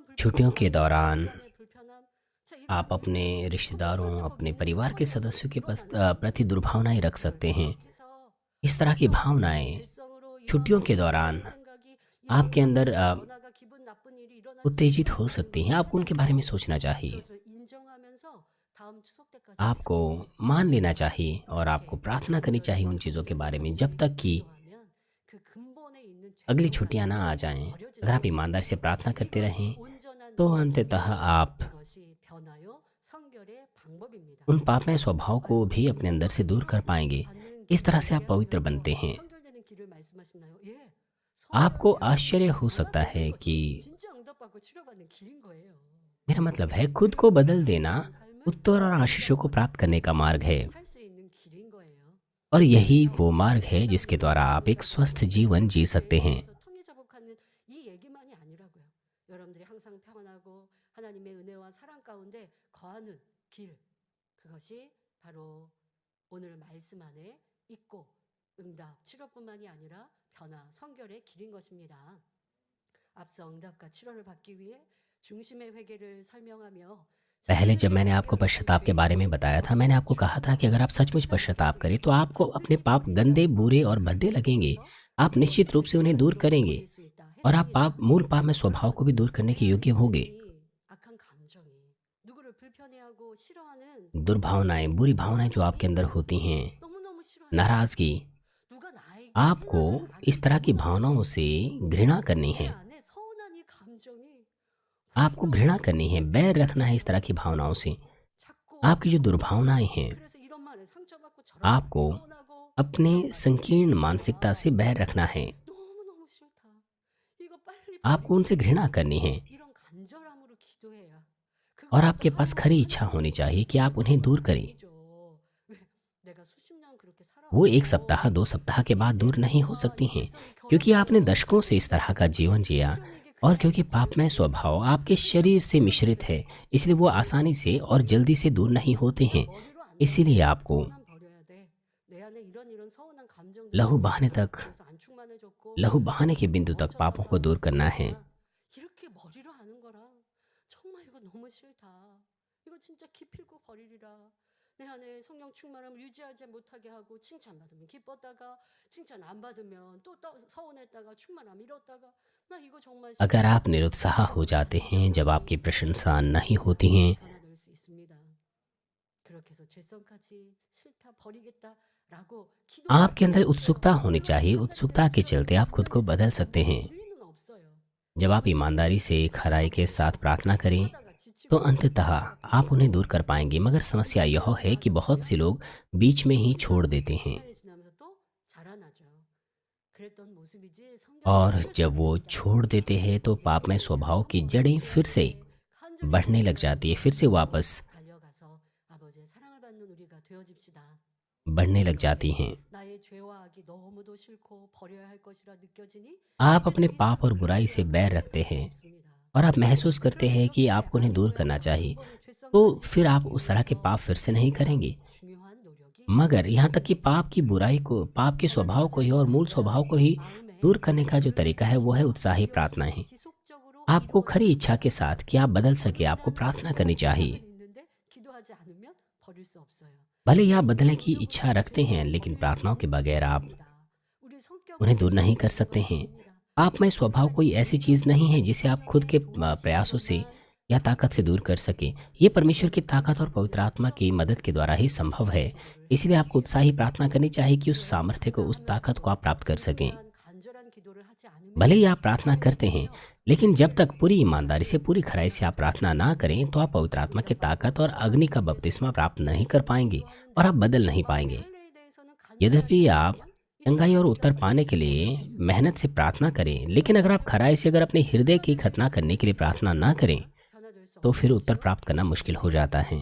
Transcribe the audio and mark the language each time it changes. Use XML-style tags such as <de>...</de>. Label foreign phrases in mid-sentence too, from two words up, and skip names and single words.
<hi>छुट्टियों के दौरान</hi> <ko>불편의 불편함. 자, 이러한</ko> <hi>आप अपने</hi> <ko>것들이</ko> <hi>रिश्तेदारों,</hi> <ko>어떨 때</ko> <hi>अपने</hi> <ko>거기는</ko> <hi>परिवार के</hi> <ko>상관이</ko> <hi>सदस्यों के</hi> <ko>드러나는</ko> <hi>प्रति दुर्भावनाएं रख सकते हैं।</hi> <ko>계속해서</ko> <hi>इस तरह की भावनाएं</hi> <ko>죄성으로</ko> <hi>छुट्टियों के</hi> <ko>이런</ko> <hi>दौरान</hi> <ko>생각이</ko> <hi>आपके अंदर</hi> <ko>변화가 기분 나쁜 일이 일어날지</ko> <hi>उत्तेजित हो</hi> <ko>몰라도</ko> <hi>सकती हैं। आपको उनके बारे में सोचना चाहिए।</hi> <ko>그것을 인정하면서 다음 추석 때까지</ko> <hi>आपको मान लेना चाहिए और आपको प्रार्थना करनी चाहिए उन चीज़ों के बारे में जब तक कि</hi> <ko>기도하면 그 근본에 있는</ko> <hi>अगली</hi> <ko>죄성을</ko> <hi>छुट्टियां ना आ जाएं।</hi> <ko>버려지는</ko> <hi>अगर आप</hi> <ko>것이죠.</ko> <hi>ईमानदारी से प्रार्थना करते</hi> <ko>이것이</ko> <hi>रहें</hi> <ko>온전한</ko> <hi>तो</hi> <ko>노력이고</ko> <hi>अंततः आप</hi> <ko>이것이 변화요 성결의 방법입니다.</ko> <hi>उन पापमय स्वभाव को भी अपने अंदर से दूर कर पाएंगे।</hi> <ko>받는</ko> <hi>इस तरह से</hi> <ko>길을</ko> <hi>आप पवित्र</hi> <ko>얘기하시면서</ko> <hi>बनते हैं।</hi> <ko>성결되는 길을 말씀하시나요? 예.</ko> <hi>आपको</hi> <ko>성결하게</ko> <hi>आश्चर्य हो सकता</hi> <ko>변화되는</ko> <hi>है कि</hi> <ko>것이 진짜 응답받고 치료받는 길인 거예요.</ko> <hi>मेरा मतलब है खुद को बदल देना</hi> <ko>변화되는 삶은</ko> <hi>उत्तर और आशीषों को प्राप्त करने का मार्ग है,</hi> <ko>살 수 있는 길인 거예요.</ko> <hi>और यही वो मार्ग है जिसके द्वारा आप एक स्वस्थ जीवन जी सकते हैं।</hi> <ko>그래서 통일자복하는 이 얘기만이 아니라고요. 여러분들이 항상 평안하고 하나님의 은혜와 사랑 가운데 거하는 길, 그것이 바로 오늘 말씀 안에 있고 응답, 치료뿐만이 아니라 변화, 성결의 길인 것입니다. 앞서 응답과 치료를 받기 위해 중심의 회개를 설명하며</ko> <hi>पहले जब मैंने आपको पश्चाताप के बारे में बताया था, मैंने आपको कहा था कि अगर आप सचमुच पश्चाताप करें तो आपको अपने पाप गंदे, बुरे और भद्दे लगेंगे। आप निश्चित रूप से उन्हें दूर करेंगे और आप मूल पाप में स्वभाव को भी दूर करने के योग्य होंगे।</hi> <ko>악한 감정이 누구를 불편해하고 싫어하는</ko> <hi>दुर्भावनाएं, बुरी भावनाएं जो आपके अंदर होती हैं,</hi> <ko>너무너무 싫어하는</ko> <hi>नाराजगी,</hi> <ko>누가 나에게</ko> <hi>आपको इस तरह की भावनाओं से घृणा करनी</hi> <ko>내</ko> <hi>है।</hi> <ko>안에 서운한 이 감정이</ko> <hi>आपको घृणा करनी है, बैर रखना है इस तरह की भावनाओं से।</hi> <ko>자꾸</ko> <hi>आपकी जो दुर्भावनाएं हैं,</hi> <ko>그래서 이런 말에 상처받고</ko> <hi>आपको</hi> <ko>저런 서운하고</ko> <hi>अपने संकीर्ण मानसिकता से बैर रखना है।</hi> <ko>너무너무 싫다. 이거 빨리</ko> <hi>आपको उनसे घृणा करनी है</hi> <ko>이런 간절함으로 기도해야</ko> <hi>और आपके पास खरी इच्छा होनी चाहिए कि आप उन्हें दूर करें।</hi> <ko>왜 내가 수십 년 그렇게</ko> <hi>वो एक</hi> <ko>살아왔고</ko> <hi>सप्ताह, 2 सप्ताह के बाद दूर नहीं हो सकती हैं, क्योंकि आपने दशकों से इस तरह का जीवन जिया और क्योंकि पापमय स्वभाव आपके शरीर से मिश्रित है, इसलिए वो आसानी से और जल्दी से दूर नहीं होते हैं।</hi> <ko>머리로 안</ko> <hi>इसीलिए</hi> <ko>되면</ko> <hi>आपको</hi> <ko>서운함 버려야 돼. 내 안에 이런 서운한 감정들이</ko> <hi>लहू</hi> <ko>있으니까</ko> <hi>बहाने तक,</hi> <ko>그래서 안 충만해졌고</ko> <hi>लहू बहाने के बिंदु तक</hi> <ko>어쩌다가</ko> <hi>पापों को दूर करना है।</hi> <ko>이렇게 머리로 하는 거라 정말 이거 너무 싫다. 이거 진짜 기필코 버리리라. 내 안에 성령 충만함을 유지하지 못하게 하고 칭찬받으면 기뻤다가 칭찬 안 받으면 또 서운했다가 충만함 잃었다가 나 이거 정말</ko> <hi>अगर आप निरुत्साह हो जाते हैं जब आपकी प्रशंसा नहीं होती हैं,</hi> <ko>변화될 수 있습니다. 그렇게 해서 죄성까지 싫다 버리겠다라고</ko> <hi>आपके अंदर उत्सुकता होनी चाहिए। उत्सुकता के चलते आप खुद को बदल सकते हैं।</hi> <ko>진리는 없어요.</ko> <hi>जब आप ईमानदारी से खराई के साथ प्रार्थना करें</hi> <ko>하다가 지치고</ko> <hi>तो अंततः आप उन्हें दूर कर पाएंगे, मगर समस्या यह है कि बहुत से लोग बीच में ही छोड़ देते हैं</hi> <ko>시간이 지나면서 또 자라나죠. 그랬던 모습이지</ko> <hi>और जब वो छोड़ देते हैं तो पाप में स्वभाव की जड़ें फिर से बढ़ने लग जाती है, फिर से वापस</hi> <ko>달려가서 아버지의 사랑을 받는 우리가 되어집시다.</ko> <hi>बढ़ने लग जाती हैं।</hi> <ko>나의 죄와 악이 너무도 싫고 버려야 할 것이라 느껴지니</ko> <hi>आप अपने पाप और बुराई से बैर रखते हैं और आप महसूस करते हैं कि आपको उन्हें दूर करना चाहिए, तो फिर आप उस तरह के पाप फिर से नहीं करेंगे।</hi> <ko>중요한 노력이</ko> <hi>मगर यहाँ तक कि पाप की बुराई को, पाप के स्वभाव को ही और मूल स्वभाव को ही दूर करने का जो तरीका है वो है उत्साही प्रार्थनाएं।</hi> <ko>지속적으로</ko> <hi>आपको खरी इच्छा के साथ कि आप बदल सके, आपको प्रार्थना करनी चाहिए।</hi> <ko>있는데 기도하지 않으면 버릴 수 없어요.</ko> <hi>भले ही आप बदलने की इच्छा रखते हैं, लेकिन प्रार्थनाओं के बगैर आप</hi> <ko>우리 성격을</ko> <hi>उन्हें दूर नहीं कर सकते हैं। आप में स्वभाव कोई ऐसी चीज़ नहीं है जिसे आप खुद के प्रयासों से या ताकत से दूर कर सके। ये परमेश्वर की ताकत और पवित्र आत्मा की मदद के द्वारा ही संभव है। इसलिए आपको उत्साही प्रार्थना करनी चाहिए कि उस सामर्थ्य को, उस ताकत को आप प्राप्त कर सकें।</hi> <ko>간절한 기도를 하지 않으면</ko> <hi>भले ही आप प्रार्थना करते हैं, लेकिन जब तक पूरी ईमानदारी से, पूरी खराई से आप प्रार्थना ना करें तो आप पवित्र आत्मा की ताकत और अग्नि का बपतिस्मा प्राप्त नहीं कर पाएंगे और आप बदल नहीं पाएंगे। यद्यपि आप चंगाई और उत्तर पाने के लिए मेहनत से प्रार्थना करें, लेकिन अगर आप खराई से, अगर अपने हृदय की खतना करने के लिए प्रार्थना ना करें तो फिर उत्तर प्राप्त करना मुश्किल हो जाता है।</hi>